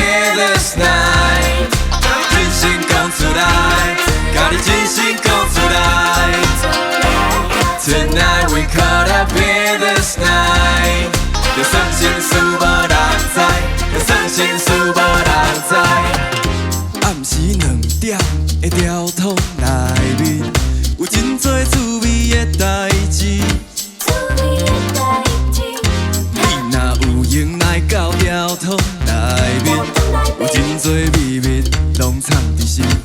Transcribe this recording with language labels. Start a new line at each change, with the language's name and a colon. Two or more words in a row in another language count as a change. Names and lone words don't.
English: this night，
Min Nan Chinese: 甲你真心讲出来，甲你真心讲出来。
English: Tonight we caught up in this night，
Min Nan Chinese: 就算心事无人知，就算心事无人知。暗时2点的条通内面，有真多趣味的代志。你若有闲来到条通内面，有真多秘密拢藏伫心。